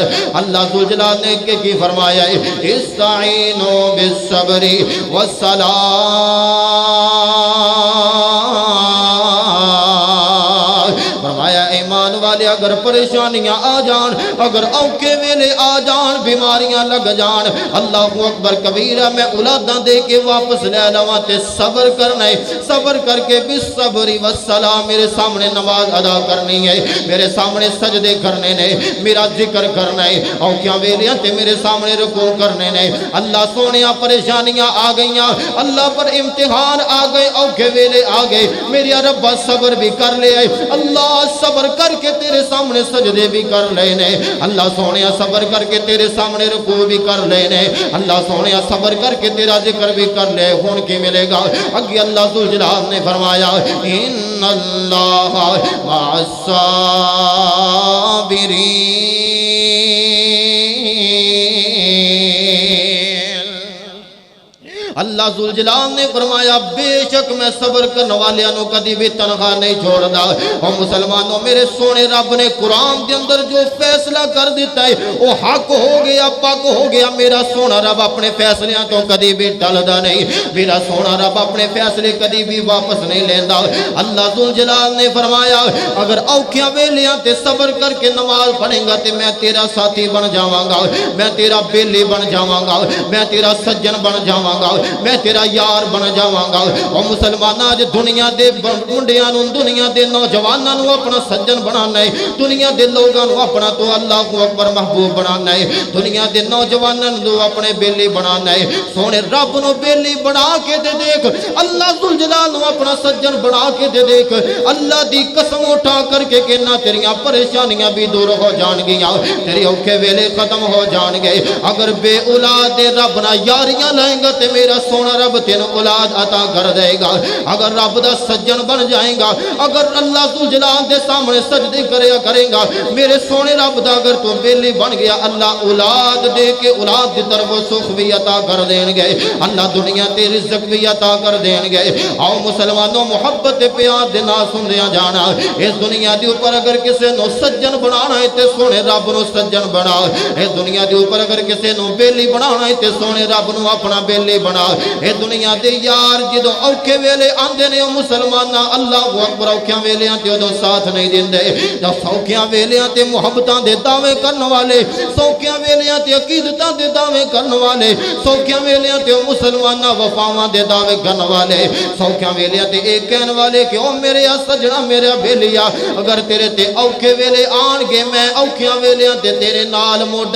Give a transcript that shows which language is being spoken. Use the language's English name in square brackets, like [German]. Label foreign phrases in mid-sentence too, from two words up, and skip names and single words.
[Punjabi] اللہ ذوالجلال نے کی فرمایا ہے [Arabic] استعینوا بالصبر والصلاۃ، [Punjabi] فرمایا ایمان والے اگر پریشانیاں آ جان، اگر اوکھے ویلے آ جان، بیماریاں لگ جان، [Arabic] اللہ اکبر کبیرہ، [Punjabi] میں اولاداں دے کے واپس لے لواں تے صبر کرنا ہے، صبر کر کے [Arabic] بالصبر والصلاۃ [Punjabi] میرے سامنے نماز ادا کرنی ہے، میرے سامنے سجدے کرنے نے، میرا ذکر کرنا ہے، اوکھیاں ویلیاں تے میرے سامنے رکوع کرنے نے۔ اللہ سونیا پریشانیاں آ گئیاں، اللہ پر امتحان آ گئے، اوکھے ویلے آ گئے، میرے ربا صبر بھی کر لے، اللہ صبر کر کے تیرے سامنے سجدے بھی کر لینے، اللہ سونیا صبر کر کے تیرے سامنے رکوع بھی کر لینے، اللہ سونیا صبر کر کے تیرا ذکر بھی کر لے، ہون کی ملے گا؟ اگے اللہ ذوالجلال نے فرمایا [Arabic] ان اللہ مع الصابرین۔ [Punjabi] اللہ ذوالجلال نے فرمایا بے شک میں صبر کرنے والیاں نو کدی بھی تنہا نہیں چھوڑدا۔ اور مسلمانوں میرے سونے رب نے قرآن دے اندر جو فیصلہ کر دیتا ہے وہ حق ہو گیا، پاک ہو گیا۔ میرا سونا رب اپنے فیصلیاں تو کدی بھی ٹلدا نہیں، میرا سونا رب اپنے فیصلے کدی بھی واپس نہیں لیندا۔ اللہ ذوالجلال نے فرمایا اگر اوکھیاں ویلیاں تے صبر کر کے نماز پڑھیں گا تے میں تیرا ساتھی بن جاواں گا، میں تیرا بیلی بن جاواں گا، میں تیرا سجن بن جاواں گا، میں تیرا یار بن جاواں گا۔ اور مسلماناں اج دنیا دے منڈیاں نوں، دنیا دے نوجواناں نوں اپنا سجن بنانا ہے، دنیا دے لوگاں نوں اپنا تو [Arabic] اللہ اکبر [Punjabi] محبوب بنانا ہے، دنیا دے نوجواناں نوں اپنے بیلی بنانا ہے۔ سونے رب نوں بیلی بنا کے دے دیکھ، اللہ ذوالجلال نوں اپنا سجن بنا کے دے دیکھ، اللہ دی قسم اٹھا کر کے کہنا تیریاں پریشانیاں بھی دور ہو جان گیاں، تیرے اوکھے ویلے ختم ہو جان گے۔ اگر بے اولاد دے رب نہ یاریاں لائیں گا تے میرا سونا رب تین اولاد عطا کر دے گا۔ اگر رب دا سجن بن جائیں گا، اگر اللہ ذوالجلال دے سامنے سجدے کرے گا، میرے سونے رب دا اگر تو بیلی بن گیا، اللہ اولاد دے کے اولاد دی طرف سکھ بھی عطا کر دیں گے، اللہ دنیا تے رزق بھی عطا کر دیں گے۔ آؤ مسلمانوں محبت پیار دے نال سندیاں جانا، اس دنیا دے اوپر اگر کسے نو سجن بنانا ہے تے سونے رب نو سجن بنا، اس دنیا دے اوپر اگر کسے نو بیلی بنانا ہے تے سونے رب نو اپنا بیلی بنا۔ اے دنیا دے یار جدوں اوکھے ویلے آندے نے مسلماناں [Arabic] اللہ اکبر [Punjabi] اوکھیاں ویلیاں تے اودوں ساتھ نہیں دیندے، جب سوکھیاں ویلیاں تے محبتاں دے دعوے کرن والے، سوکھیاں ویلیاں تے عقیدتاں دے دعوے کرن والے، سوکھیاں ویلیاں تے مسلماناں وفاواں دے دعوے کرن والے، اوکھیاں ویلیاں تے ایک کہن والے کہ او میرے سجنا میرے بیلیا اگر تیرے تے اوکھے ویلے آن گے میں اوکھیاں ویلیاں تے تیرے نال موڈا